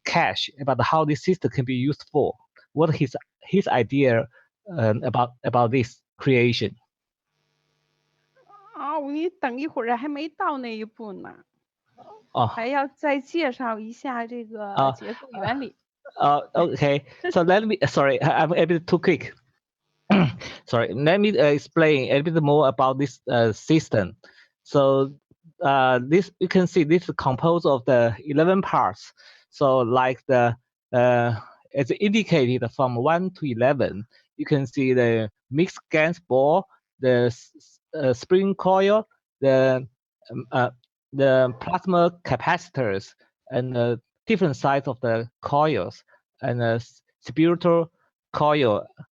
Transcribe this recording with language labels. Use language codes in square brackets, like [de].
[en] Keshe about how this system can be used for. What his idea about this creation? [zh] 你等一会儿还没到那一步呢。还要再介绍一下这个结构原理。 [en] Okay, so let me. Sorry, I'm a bit too quick. Sorry, let me explain a bit more about this system. So this you can see this is composed of the 11 parts. So like the it's indicated from 1 to 11. You can see the mixed GANs ball, the spring coil, the plasma capacitors, and the different size of the coils, and the spiritual coil.